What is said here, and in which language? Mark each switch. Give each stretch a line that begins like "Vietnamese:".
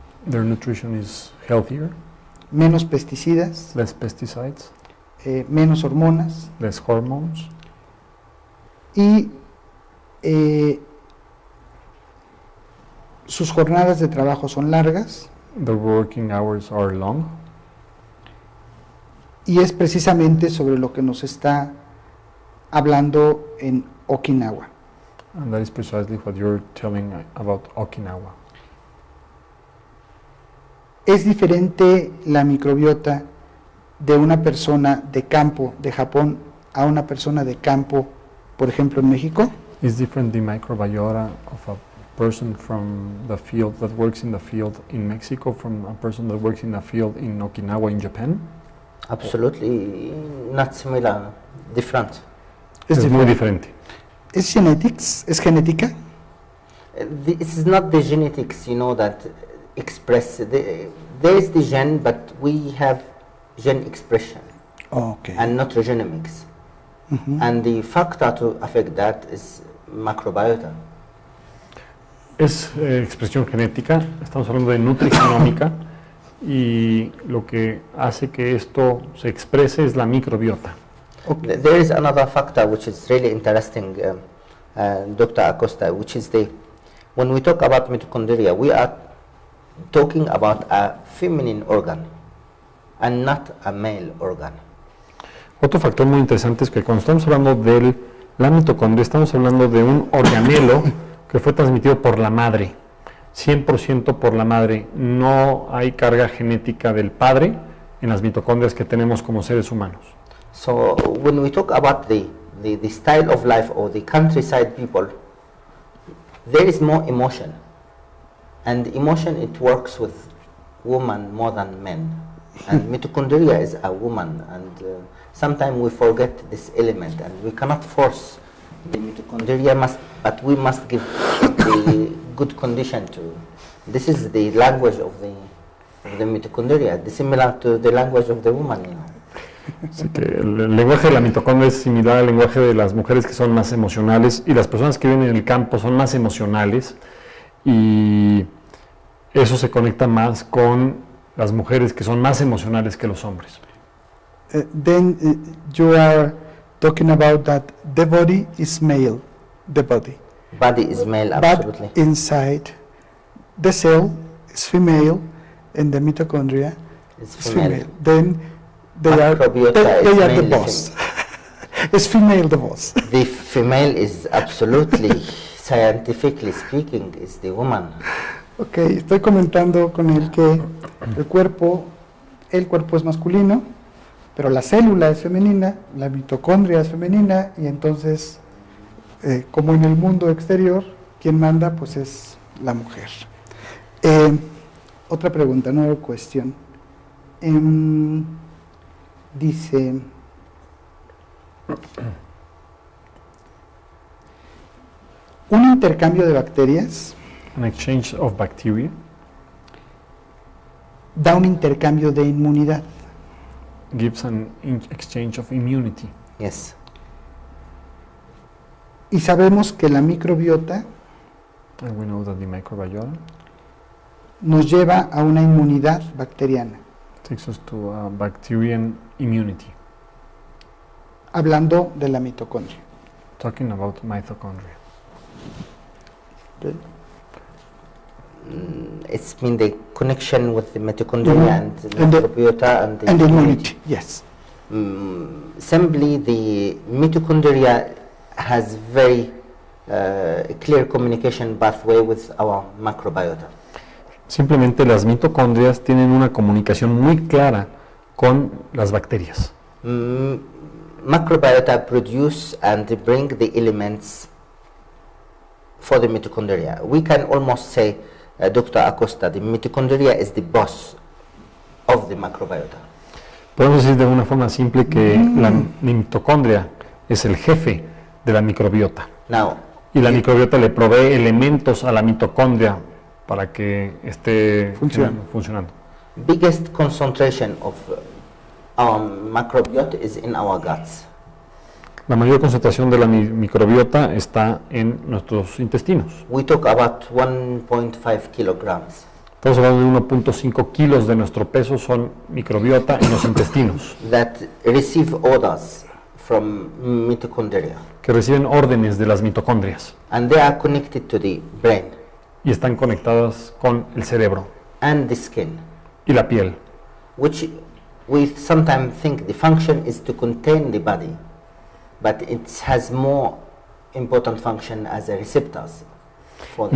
English: Their nutrition is healthier,
Spanish: menos pesticidas,
English: less pesticides,
Spanish: menos hormonas
English: less hormones,
Spanish: y sus jornadas de trabajo son largas,
English: their working hours are long,
Spanish: y es precisamente sobre lo que nos está hablando en Okinawa.
English: and that is precisely what you're telling about Okinawa.
Spanish: ¿Es diferente la microbiota de una persona de campo de Japón a una persona de campo, por ejemplo, en México?
English: Is different the microbiota of a person from the field that works in the field in Mexico from a person that works in the field in Okinawa in Japan? Absolutely not similar, different.
Spanish: Es muy diferente. ¿Es genetics? ¿Es genética?
English: This is not the genetics, you know, that express. There is the gene, but we have gene expression Okay. and not genomics. Ujú. And the factor to affect that is microbiota.
Spanish: Es expresión genética, estamos hablando de nutrigenómica y lo que hace que esto se exprese es la microbiota. Ok.
English: There is another factor which is really interesting, Dr. Acosta, which is when we talk about mitochondria, we are talking about a feminine organ and not a male organ.
Spanish: Otro factor muy interesante es que cuando estamos hablando de la mitocondria, estamos hablando de un organelo que fue transmitido por la madre. 100% por la madre. No hay carga genética del padre en las mitocondrias que tenemos como seres humanos.
English: So when we talk about the style of life or the countryside people, there is more emotion. And emotion, it works with women more than men. And mitochondria is a woman, and sometimes we forget this element, and we cannot force the mitochondria, but we must give the good condition to. This is the language of the mitochondria, similar to the language of the woman, you know. Así que el lenguaje de la mitocondria es similar al lenguaje de las mujeres que son más emocionales, y las personas que viven en el campo son más emocionales, y eso se conecta más con las mujeres que son más emocionales que los hombres. Then you are talking about that the body is male, the body. Body is male, absolutely. But inside the cell is female, and the mitochondria It's is female. female. Then they are Microbiota they is are the mainly boss. It's female the boss. The female is absolutely, scientifically speaking, is the woman.
Spanish: Ok, estoy comentando con él que el cuerpo es masculino, pero la célula es femenina, la mitocondria es femenina, y entonces, como en el mundo exterior, quien manda pues es la mujer. Otra pregunta,
English: another question.
Spanish: Dice, un intercambio de bacterias
English: An exchange of bacteria
Spanish: da un intercambio de inmunidad.
English: gives an exchange of immunity. Yes.
Spanish: Y sabemos que la microbiota
English: And we know that the microbiota
Spanish: nos lleva a una inmunidad bacteriana,
English: takes us to a bacterian immunity.
Spanish: hablando de la mitocondria.
English: Talking about mitochondria. ¿Ok? It's been the connection with the mitochondria and the And the- microbiota and the And the immunity, yes. Simply, the mitochondria has very clear communication pathway with our microbiota.
Spanish: Simplemente las mitocondrias tienen una comunicación muy clara con las bacterias.
English: Microbiota produce and bring the elements for the mitochondria. We can almost say, Dr. Acosta, the mitochondria is the boss of the microbiota.
Spanish: Podemos decir de una forma simple que la mitocondria es el jefe de la microbiota.
English: Now,
Spanish: Y la microbiota le provee elementos a la mitocondria para que esté funcionando.
English: biggest concentration of our microbiota is in our guts.
Spanish: La mayor concentración de la microbiota está en nuestros intestinos.
English: We talk about 1.5 kilograms.
Spanish: Estamos hablando de 1.5 kilos de nuestro peso son microbiota en los intestinos,
English: That receive orders from mitochondria,
Spanish: que reciben órdenes de las mitocondrias
English: and they are connected to the brain
Spanish: y están conectadas con el cerebro
English: and the skin,
Spanish: y la piel.
English: which we sometimes think the function is to contain the body, but it has more important function as a receptors for the